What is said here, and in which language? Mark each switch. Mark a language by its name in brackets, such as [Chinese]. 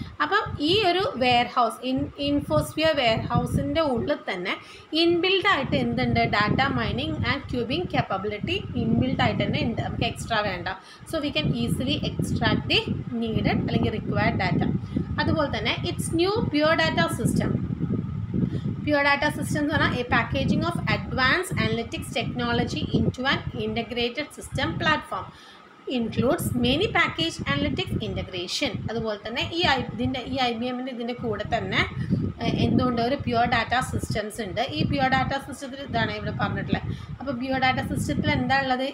[Malayalam] അപ്പം ഈ ഒരു വെയർ ഹൗസ് ഇൻഫോസ്ഫിയർ വെയർ ഹൗസിൻ്റെ ഉള്ളിൽ തന്നെ ഇൻബിൽഡായിട്ട് എന്തുണ്ട്, data mining and cubing capability ഇൻബിൽഡായിട്ട് തന്നെ ഉണ്ട്, നമുക്ക് എക്സ്ട്രാ വേണ്ട. [English] So we can easily extract the needed അല്ലെങ്കിൽ required data. [Malayalam] അതുപോലെ തന്നെ [English] It's new pure data system. Pure data systems are a packaging of advanced analytics technology into an integrated system platform. Includes many package analytics integration. [Malayalam] അതുപോലെ തന്നെ ഈ IBM ഇതിൻ്റെ കൂടെ തന്നെ എന്തുകൊണ്ട് ഒരു പ്യുവർ ഡാറ്റ സിസ്റ്റംസ് ഉണ്ട്. ഈ പ്യുവർ ഡാറ്റ സിസ്റ്റത്തിൽ ഇതാണ് ഇവിടെ പറഞ്ഞിട്ടുള്ളത്. അപ്പോൾ പ്യുവർ ഡാറ്റ സിസ്റ്റത്തിൽ എന്താ ഉള്ളത്?